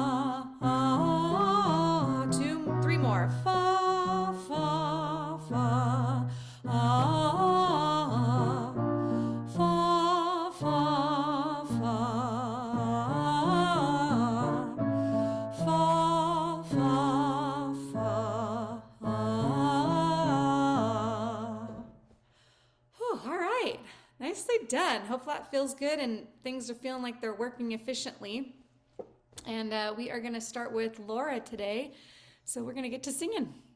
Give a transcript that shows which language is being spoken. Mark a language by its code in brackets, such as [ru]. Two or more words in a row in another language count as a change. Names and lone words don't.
[en] 2, 3 more. Fa, fa, fa. Fa, fa, fa. Fa, fa, fa. Whew, all right. Nicely done. Hope that feels good and things are feeling like they're working efficiently. And we are going to start with Laura today. So we're going to get to singing.